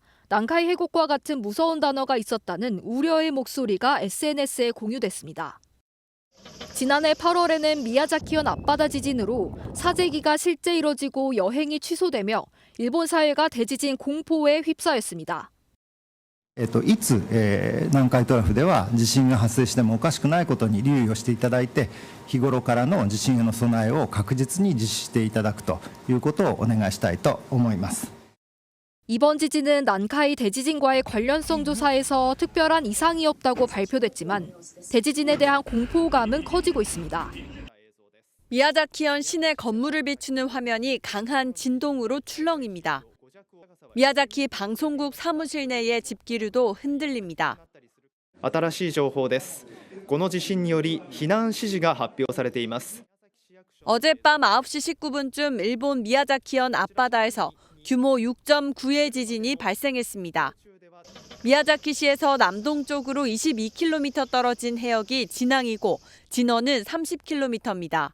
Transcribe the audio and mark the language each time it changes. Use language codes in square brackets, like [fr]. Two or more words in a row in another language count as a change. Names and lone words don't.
[ko] 난카이 해곡과 같은 무서운 단어가 있었다는 우려의 목소리가 SNS에 공유됐습니다. 지난해 8월에는 미야자키현 앞바다 지진으로 사재기가 실제 이뤄지고 여행이 취소되며 일본 사회가 대지진 공포에 휩싸였습니다. [ja] いつ、南海トラフでは地震が発生してもおかしくないことに留意をしていただいて、日頃からの地震への備えを確実に実施していただくということをお願いしたいと思います。 [ko] 이번 지진은 난카이 대지진과의 관련성 조사에서 특별한 이상이 없다고 발표됐지만 대지진에 대한 공포감은 커지고 있습니다. 미야자키현 시내 건물을 비추는 화면이 강한 진동으로 출렁입니다. 미야자키 방송국 사무실 내의 집기류도 흔들립니다. [ja] 新しい情報です。この地震により避難指示が発表されています。 [ko] 어젯밤 9시 19분쯤 일본 미야자키현 앞바다에서 규모 6.9의 지진이 발생했습니다. 미야자키시에서 남동쪽으로 22km 떨어진 해역이 진앙이고 진원은 30km입니다.